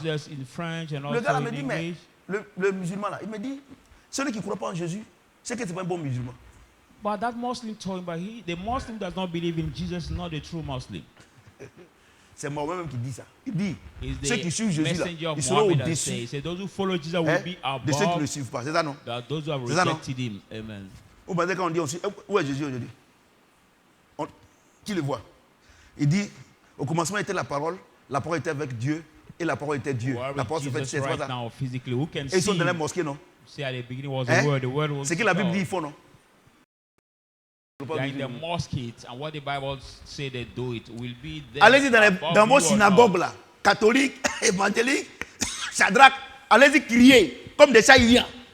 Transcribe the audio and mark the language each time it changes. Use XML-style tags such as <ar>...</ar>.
<fr>Le gars m'a dit, mais le musulman là, il me dit, celui qui ne croit pas en Jésus, c'est que ce n'est pas un bon musulman.</fr> <en>But that Muslim told him, but the Muslim does not believe in Jesus, not the true Muslim.</en> <fr>C'est moi-même qui dis ça. Il dit, ceux qui suivent Jésus là, ils seront au-dessus de ceux qui ne le suivent pas. C'est ça, non? C'est ça, non? Amen. Vous pensez quand on dit aussi, où est Jésus aujourd'hui? Qui le voit? Il dit, au commencement était la parole était avec Dieu, et la parole était Dieu. La parole se fait, c'est ça. Et ils sont dans la mosquée, non? C'est que la Bible dit, il faut, non?</fr> <en>In the mosque, and what the Bible say they do it will be there.</en> <fr>Allez-y dans vos synagogues là, catholiques, évangéliques, Shadrach, allez-y crier comme des Saïliens.</fr>